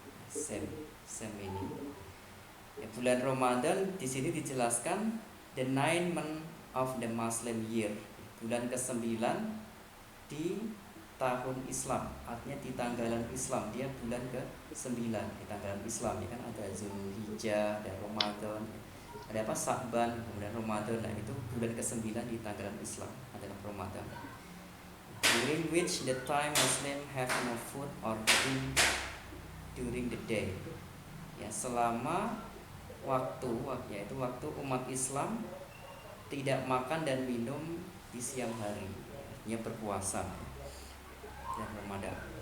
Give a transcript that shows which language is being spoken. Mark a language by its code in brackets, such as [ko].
[en] Same meaning. [id] Ya, bulan Ramadan di sini dijelaskan [en] the 9 month of the Muslim year. [id] Bulan ke-9 di tahun Islam, artinya di tanggalan Islam, dia bulan ke-9 di tanggalan Islam, ya kan ada Zulhijjah dan Ramadan, ada apa Sa'ban, kemudian Ramadan. Nah, itu bulan ke-9 di tanggalan Islam adalah Ramadan, [en] during which the time Muslim have no food or drink during the day. [id] Ya, selama yaitu waktu umat Islam tidak makan dan minum di siang hari, artinya berpuasa dan Ramadan.